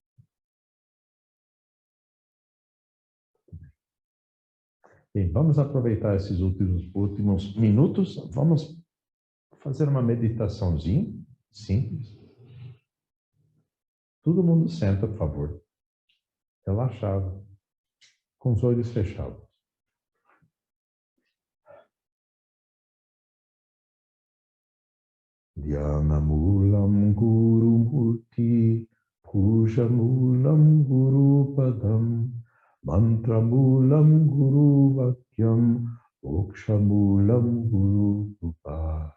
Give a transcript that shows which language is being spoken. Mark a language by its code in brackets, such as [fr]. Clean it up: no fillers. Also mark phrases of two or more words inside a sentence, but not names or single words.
[pt] Bem, vamos aproveitar esses últimos minutos. Vamos fazer uma meditaçãozinha simples. Todo mundo senta, por favor. Relaxado, com os olhos fechados. [sa] Dhyanamulam Guru Murti, Pujamulam Guru Padam, Mantramulam Guru Vakyam, Mokshamulam Guru Rupa.